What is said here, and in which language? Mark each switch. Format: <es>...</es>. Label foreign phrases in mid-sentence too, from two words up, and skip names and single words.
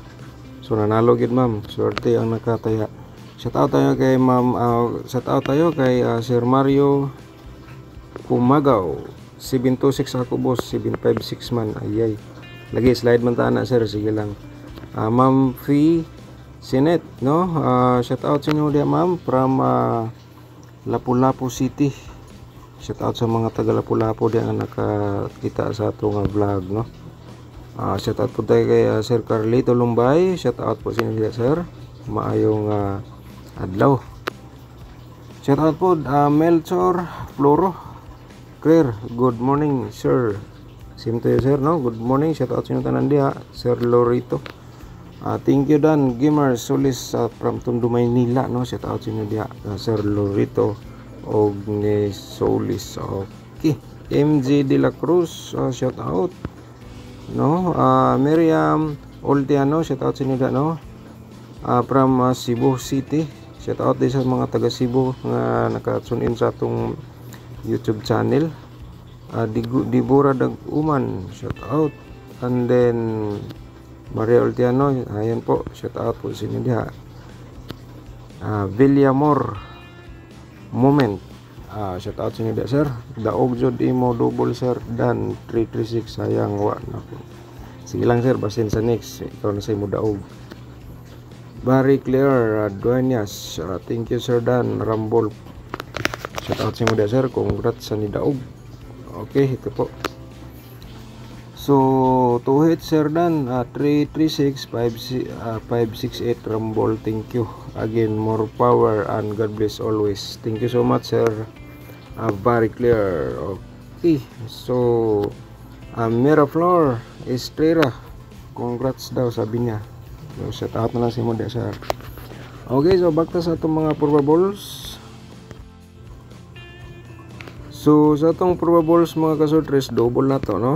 <tl>So nanalo gid ma'am, swerte ang nakataya.</tl> <en>Shout out</en> <tl>tayo kay ma'am,</tl> <en>shout out</en> <tl>tayo kay Sir Mario Pumagaw.</tl> <ceb>726 ako boss, 756 man. Ayay. Lagi slide man ta na sir, sige lang. Ma'am Fee Sinet, no?</ceb> <en>Shout out</en> <ceb>sa inyo dia ma'am from Lapu-Lapu City.</ceb> <en>Shout out</en> <ceb>sa mga taga Lapu-Lapu diyan nga nakakita sa atong vlog, no?</ceb> <tl>Shout out po tayo kay Sir Carlito Lumbay.</tl> <en>Shout out</en> <ceb>po sa inyo sir. Maayong adlaw.</ceb> <en>Shout out po Melchor Floro. Clear. Good morning sir. Same to you sir, no? Good morning.</en> <ceb>Shout out sa inyo tanan diha, Sir Lorito.</ceb> <en>Thank you Dan Gimar Solis from Tondo, Maynila, no?</en> <ceb>Shout out sa inyo diha, Sir Lorito og ni Solis.</ceb> <en>Okay, MJ De La Cruz, shout out, no?</en> <ceb>Miriam Oltiano,</ceb> <en>shout out</en> <ceb>sa inyo da, no? From Cebu City,</ceb> <en>shout out</en> <ceb>din sa mga taga Cebu nga nakatune in sa atong YouTube channel.</ceb> <en>Dibura Daguman, shout out.</en> <ceb>And then Maria Oltiano, ayan po,</ceb> <en>shout out</en> <ceb>po sa inyo diha. Villamor Moment,</ceb> <en>shout out</en> <ceb>sa inyo da sir. Daog jud imo double sir Dan 336, sayang wa na po. Sige lang sir, basin sa next ikaw na sa imo daog. Barry Clear Duenas,</ceb> <en>thank you sir Dan Rambol, shout out</en> <ceb>sa imo da sir, congrats sa ni daog.</ceb> <en>Okay,</en> <tl>ito po.</tl> <en>So to hit sir Dan 336 568 Rambol, thank you again, more power and God bless always. Thank you so much sir. Very clear. Okay, so Miraflor Estrella, congrats</en> <tl>daw sabi niya.</tl> <ceb>So</ceb> <en>shout out</en> <ceb>na lang sa mo da sir. Okay, so back ta sa itong mga probables. So sa itong probables mga kasortres, double na to, no?</ceb>